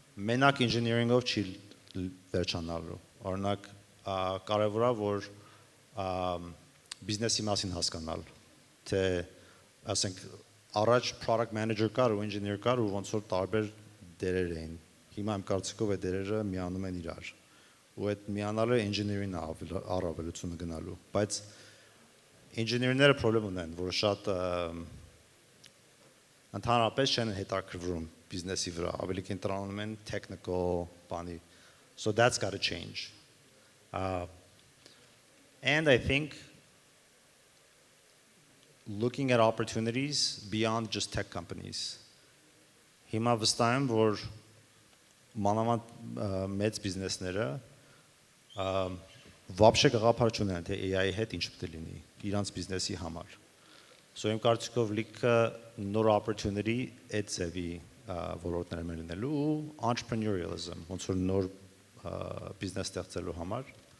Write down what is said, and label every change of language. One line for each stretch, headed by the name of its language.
Armenian: մենակ engineering-ով չի վերջանալու։ Օրինակ կարևոր է, որ բիզնեսի մասին հասկանալ, թե ասենք առաջ product manager կար ու engineer կար ու ոնց որ տարբեր դերեր էին։ Հիմա իմ կարծիքով այդ դերերը միանում են իրար։ Ու այդ միանալը engineering-ն է առավելությունը գնալու, բայց engineer-ները problem ունեն, որ շատ ընդհանրապես չեն հետաքրքրվում բիզնեսի վրա, ավելի կենտրոնանում են technical բանի.
English: So that's got to change. And I think looking at opportunities beyond just tech companies.
Armenian: Հիմա վստահ եմ, որ մանավանդ մեծ բիզնեսները
Russian: вообще
Armenian: գաղափար չունեն, թե AI-ի հետ ինչ պետք է լինի իրանց բիզնեսի համար։ So իմ կարծիքով լիքը նոր opportunity այդ ձևի ոլորտներում են լինելու ու entrepreneurialism, ոնց որ նոր բիզնես ստեղծելու համար։